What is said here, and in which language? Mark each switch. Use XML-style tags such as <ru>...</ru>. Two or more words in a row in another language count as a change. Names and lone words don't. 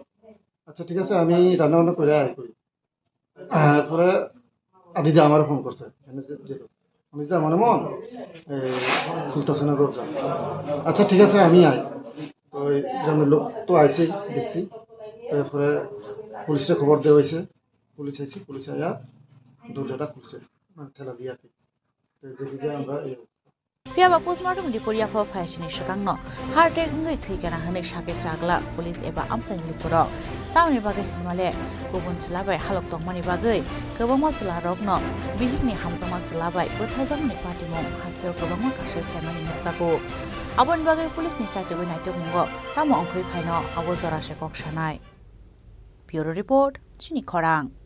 <bn>আচ্ছা ঠিক আছে, আমি রান্না বান্না করে আয় করি। এরপরে আদিদা আমার ফোন করছে এখানে আদিদা মনে মন খুলতেছে না দরজা। আচ্ছা ঠিক আছে আমি আই। তো ওই গ্রামের লোক তো আইসি দেখছি, তারপরে পুলিশে খবর দেওয়া হয়েছে, পুলিশ আইসি, পুলিশ আয়া দরজাটা খুলছে মানে ঠেলা দিয়ে আর কি। দেখি যে আমরা</bn> <trp>Fiaba postmortem di Korea for fashion shakangno</trp> <en>heart attack</en> <trp>ngai thikana hane shake chagla police eba amsani lipuro tauni bagai himale gubun silabai halok tongmani bagai gobama silarokno bihikni hamjama silabai bothajamni party mom hasteo gobama kashe family muksako abon bagai police ni charte bai naito mungo tamo ongkhoi phaino abo jora she koksanai</trp> <en>bureau report</en> <trp>chini khorang</trp>